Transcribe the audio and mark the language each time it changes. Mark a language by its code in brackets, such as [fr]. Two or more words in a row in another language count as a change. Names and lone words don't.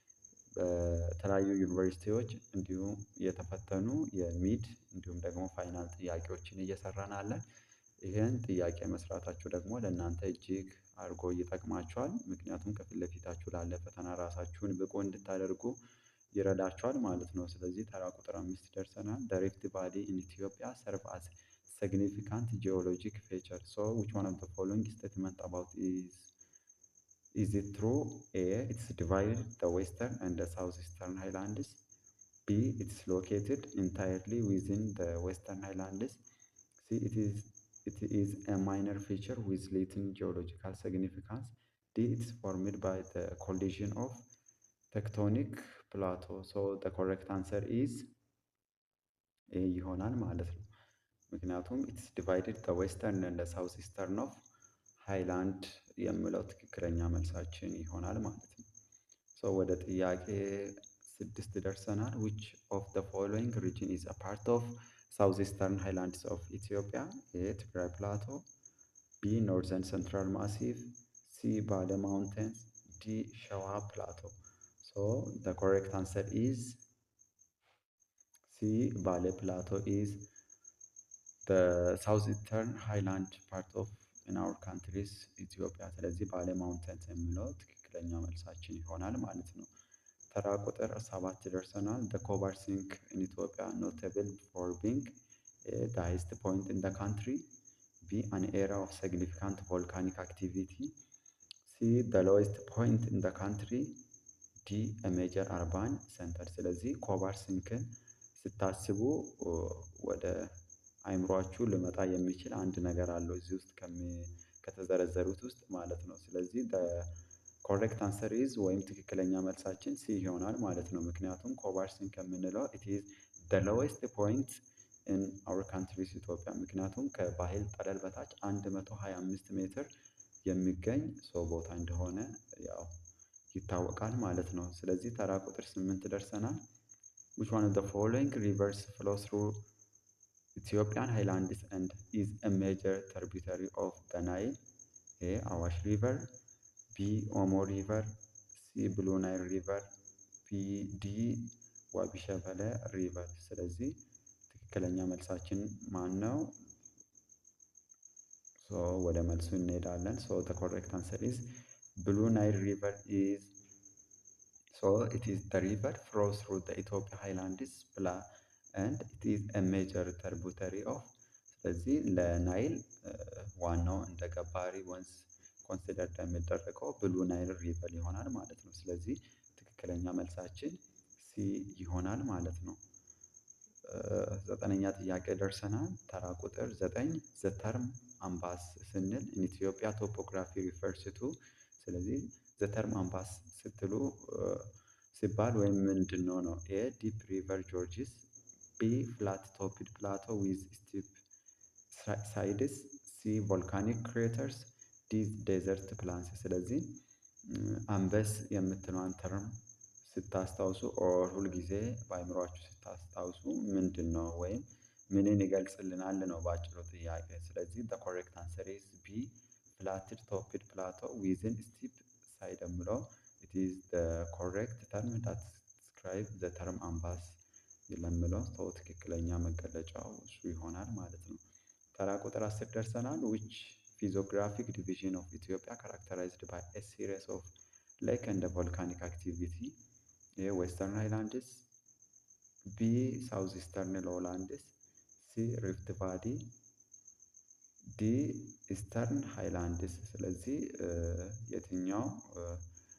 [am] በተለያዩ ዩኒቨርሲቲዎች እንዲሁም የተፈተኑ የሚድ እንዲሁም ደግሞ ፋይናል ጥያቄዎችን እየሰራን አለን። ይሄን ጥያቄ መስራታችሁ ደግሞ ለእናንተ እጅግ አድርጎ ይጠቅማችኋል። ምክንያቱም ከፊት ለፊታችሁ ላለ ፈተና ራሳችሁን ብቁ እንድታደርጉ ይረዳችኋል ማለት ነው። ስለዚህ ተራ ቁጥር 5 ደርሰናል። [en] the Rift Valley in Ethiopia serve as significant geologic feature. So which one of the following statement about is it true? A it's divided the western and the southeastern highlands, B it's located entirely within the western highlands, C it is a minor feature with little geological significance, D it's formed by the collision of tectonic plateau. So the correct answer is A [am] ይሆናል ማለት ነው። ምክንያቱም [en] it's divided the western and the southeastern of highland [am] የሚለው ትክክለኛ መልሳችን ይሆናል ማለት ነው። ወደ ጥያቄ 6 ደርሰናል። [en] which of the following region is a part of southeastern highlands of Ethiopia? A. ትግራይ plateau, B. northern central massif, C. ባሌ mountains, D. ሸዋ plateau. So the correct answer is C. ባሌ plateau is the southeastern highland part of in our countries Ethiopia። [am] ስለዚህ ባሌ ማውንተንስ የሚለው ትክክለኛ መልሳችን ይሆናል ማለት ነው። ተራ ቁጥር 7 ደርሰናል። [en] the Kobar sink in Ethiopia notable for being A. the highest point in the country, B. an area of significant volcanic activity, C. the lowest point in the country, D. a major urban center። [am] ስለዚህ ኮባር ሲንክን ስታስቡ ወደ አይምሯችሁ ልመጣ የሚችል አንድ ነገር አለው እዚህ ውስጥ ከተዘረዘሩት ውስጥ ማለት ነው። ስለዚህ [en] correct answer is [am] ወይም ትክክለኛ መልሳችን ሲ ይሆናል ማለት ነው። ምክንያቱም ኮባር ሲንክ የምንለው [en] it is the lowest point in our countries Ethiopia። [am] ምክንያቱም ከባህር ጠለል በታች 125 ሜትር የሚገኝ ሰው ቦታ እንደሆነ ያው ይታወቃል ማለት ነው። ስለዚህ ተራ ቁጥር 8 ደርሰናል። [en] which one of the following rivers flow through Ethiopian highlands and is a major tributary of the Nile? A. አዋሽ river, B. ኦሞ river, C. blue nile river, [am] D. ዋቢ ሸበለ river። ስለዚህ ትክክለኛ መልሳችን ማን ነው? ወደ መልሱ እንሄዳለን። [en] the correct answer is blue nile river is it is the river flows through the Ethiopia highlands and it is a major tributary of [am] ስለዚህ ለናይል ዋናው እንደ ገባሪ ወንዝ ኮንሲደር የሚደረገው ብሉ ናይል ሪቨር ይሆናል ማለት ነው። ስለዚህ ትክክለኛ መልሳችን ሲ ይሆናል ማለት ነው። 9ኛ ጥያቄ ደርሰናል። ተራ ቁጥር 9 [en] the term [am] አምባስ ስንል [en] in Ethiopia topography refers to [am] ስለዚህ [en] the term [am] አምባስ ስትሉ ሲባል ወይም ምንድነው ነው? [en] A. deep river gorges, B. flat topped plateau with steep sides, C. volcanic craters, D. desert plains። [am] ስለዚህ አምበስ የምትለዋን ተርም ስታስታውሱ ኦር ሁልጊዜ በአእምሯችሁ ስታስታውሱ ምንድነው ወይም ምንን ይገልጽልናል ነው ባጭሩ ጥያቄ። ስለዚህ [en] the correct answer is B. flatted topped plateau within steep side የሚለው it is the correct term that describe the term አምባስ [am] ለሚለው ሰው ትክክለኛ መገለጫው እሱ ይሆናል ማለት ነው። ተራ ቁጥር 10 ደርሰናል። [en] which physiographic division of Ethiopia characterized by a series of lake and volcanic activity? A. western highlands, B. southeastern lowlands, C. rift valley, D. eastern highlands። [am] ስለዚህ የትኛው